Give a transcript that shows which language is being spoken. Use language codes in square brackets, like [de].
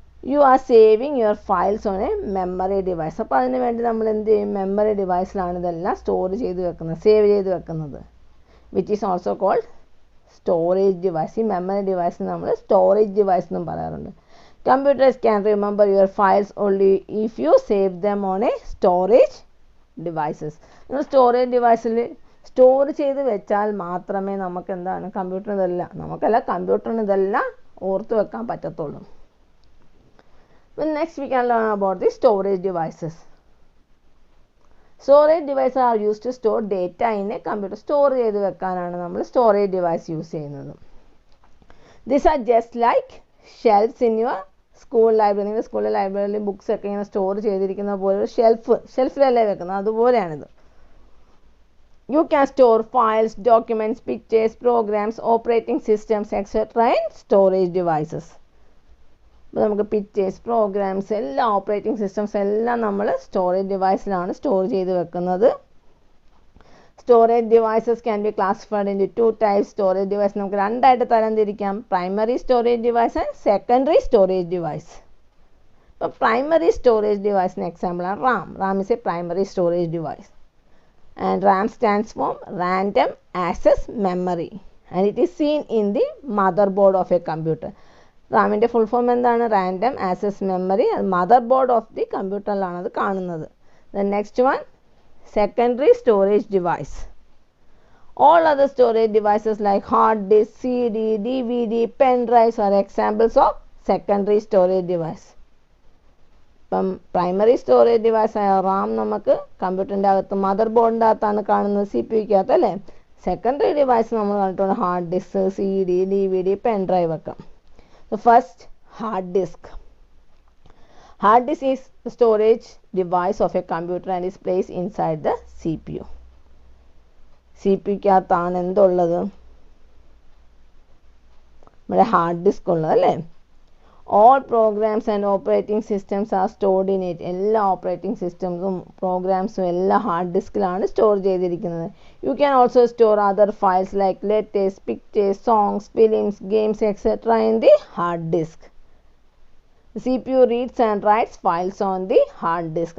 [en] You are saving your files on a memory device. [ml] അപ്പോൾ അതിന് വേണ്ടി നമ്മൾ എന്ത് ചെയ്യും, മെമ്മറി ഡിവൈസിലാണ് ഇതെല്ലാം സ്റ്റോർ ചെയ്ത് വെക്കുന്നത്, സേവ് ചെയ്ത് വെക്കുന്നത്, [en] Which is also called storage device. [ml] ഈ മെമ്മറി ഡിവൈസിന് നമ്മൾ സ്റ്റോറേജ് ഡിവൈസ് എന്നും പറയാറുണ്ട്. [en] Computers can remember your files only if you save them on a storage devices. [ml] നിങ്ങൾ സ്റ്റോറേജ് ഡിവൈസിൽ സ്റ്റോർ ചെയ്ത് വെച്ചാൽ മാത്രമേ നമുക്ക് എന്താണ് കമ്പ്യൂട്ടറിന് ഇതെല്ലാം, നമുക്കല്ല കമ്പ്യൂട്ടറിന് ഇതെല്ലാം ഓർത്ത് വെക്കാൻ പറ്റത്തുള്ളൂ. [en] Next we can learn about the storage devices. Storage devices are used to store data in a computer. [ml] Store ചെയ്ത് വെക്കാനാണ് നമ്മൾ സ്റ്റോറേജ് ഡിവൈസ് യൂസ് ചെയ്യുന്നത്. [en] These are just like shelves in your school library. [ml] നിങ്ങൾ സ്കൂളിലെ ലൈബ്രറിയിൽ books ഒക്കെ ഇങ്ങനെ store ചെയ്തിരിക്കുന്ന പോലെ ഒരു ഷെൽഫിലല്ലേ വെക്കുന്നത്, അതുപോലെയാണിത്. [en] You can store files, documents, pictures, programs, operating systems etcetera in storage devices. [ml] അപ്പോൾ നമുക്ക് പിക്ചേഴ്സ്, പ്രോഗ്രാംസ്, എല്ലാ ഓപ്പറേറ്റിംഗ് സിസ്റ്റംസ് എല്ലാം നമ്മൾ സ്റ്റോറേജ് ഡിവൈസിലാണ് സ്റ്റോർ ചെയ്ത് വെക്കുന്നത്. [en] Storage devices can be classified into two types. Storage device [ml] നമുക്ക് രണ്ടായിട്ട് തരംതിരിക്കാം, [en] primary storage device and secondary storage device. [ml] അപ്പോൾ primary storage device ന് example ആണ് [en] RAM. RAM is a primary storage device and RAM stands for random access memory and it is seen in the motherboard of a computer. [ml] റാമിൻ്റെ full form എന്താണ്, random access memory. Motherboard of the കമ്പ്യൂട്ടറിലാണ് അത് കാണുന്നത്. [en] The next one, secondary storage device. All other storage devices like hard disk, CD, DVD, pen drives are examples of secondary storage device. [ml] ഇപ്പം primary storage device ആയ റാം നമുക്ക് കമ്പ്യൂട്ടറിൻ്റെ അകത്ത് മദർബോർഡിൻ്റെ അകത്താണ് കാണുന്നത്, CPU അകത്ത് അല്ലേ. സെക്കൻഡറി ഡിവൈസ് നമ്മൾ കണ്ടിട്ടുണ്ട് hard disk, CD, DVD, pen drive ഒക്കെ. [en] First hard disk. Hard disk is the storage device of a computer and is placed inside the CPU. [ml] CPUക്കകത്താണ് എന്തുള്ളത്, നമ്മുടെ ഹാർഡ് ഡിസ്ക് ഉള്ളത് അല്ലേ. [en] All programs and operating systems are stored in it. [ml] എല്ലാ operating സിസ്റ്റംസും പ്രോഗ്രാംസും എല്ലാം hard ഡിസ്കിലാണ് store ചെയ്തിരിക്കുന്നത്. [en] You can also store other files like letters, pictures, songs, films, games, etc. in the hard disk. The CPU reads and writes files on the hard disk.